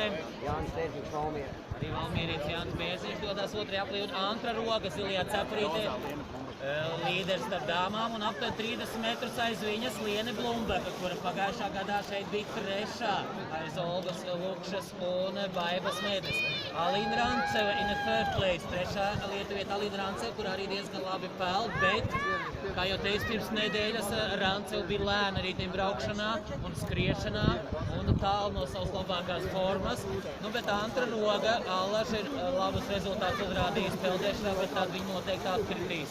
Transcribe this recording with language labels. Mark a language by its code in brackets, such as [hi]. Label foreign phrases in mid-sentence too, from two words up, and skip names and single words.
[lv] Arī valmierietis Jānis Bērziņš dodās 2. aplī un Antra Roga zilajā cepurītē. Līderis starp dāmām un aptuveni 30 metrus aiz viņas Liene Blumbeka, kura pagājušā gadā šeit bija 3. aiz Olgas Lukšas un Baibas Medes. [en] Alīna Ranceva in the third place, 3. [lv] lietuvieta Alīna Ranceva, kur arī diezgan labi peld, bet, kā jau teicu, pirms nedēļas Ranceva bija lēna riteņbraukšanā un skriešanā un tālu no savas labākās formas. Bet Antra Roga, Allaž ir labus rezultātus uzrādījis peldēšanā, bet tad viņi noteikti atkritīs.